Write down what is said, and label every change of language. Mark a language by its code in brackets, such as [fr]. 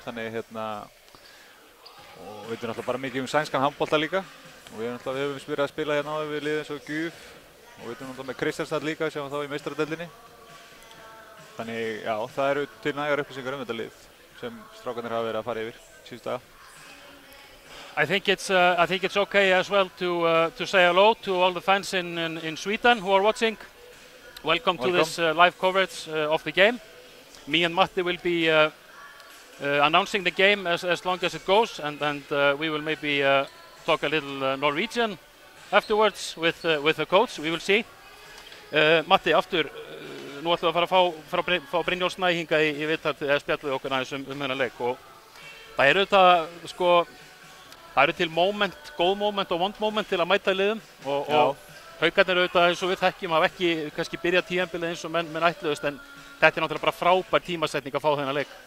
[is] Þannig og við vitum náttúrulega bara mikið sænskan handbolta líka og við höfum verið að spila hérna áður við lið eins og Guf og við vitum náttúrulega með Kristianstad líka sem var þá í meistaradeildinni. Þannig já, það eru til nægar upplýsingar þetta lið sem strákarnir hafa verið að fara yfir síðustu daga. [en] I think it's okay as well to say hello to all the fans in Sweden who are watching. Welcome to this live coverage of the game. Me and Matti will be announcing the game as long as it goes, and we will maybe talk a little Norwegian afterwards with the coach. We will see. [is] Matti, aftur, nú ætlum við að fara að fá Brynjólf Snæ hingað í viðtal til að spjalla við okkur aðeins þennan leik og það eru það eru til góð moment og vond moment til að mæta liðum og Haukarnir auðvitað eins og við þekkjum hafa ekki kannski byrjað tímabilið eins og menn ætluðust en þetta náttúrulega bara frábær tímasetning að fá þennan leik.